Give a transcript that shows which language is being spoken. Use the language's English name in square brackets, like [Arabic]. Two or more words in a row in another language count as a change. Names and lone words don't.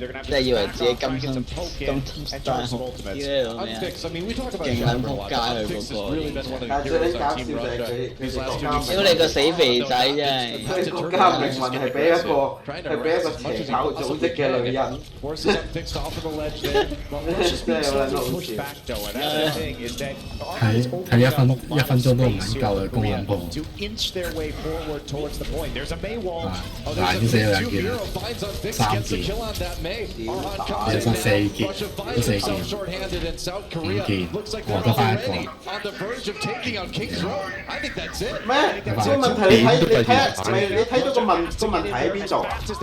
[English] They're going to have to try and get some poke in and try some ultimates. Unfixed, I mean, we talk about Jumper a lot. Unfixed has really been one of the heroes on Team Russia these last 2 weeks. [Cantonese] 屌你個死肥仔真係！佢國家命運係俾一個邪教組織嘅女人。 [English] Forces Unfixed off of the ledge there. But Russia's being so pushed back though, and that's the thing is that [Cantonese] 睇1分鐘都唔夠嘅攻撚波。 [English] to inch their way forward towards the point. There's a May wall. Oh, [Cantonese] 難啲死兩件啦，3件，有咗4件，都4件，5件，我得翻1個。咩？個問題你睇到個問題喺邊度啊？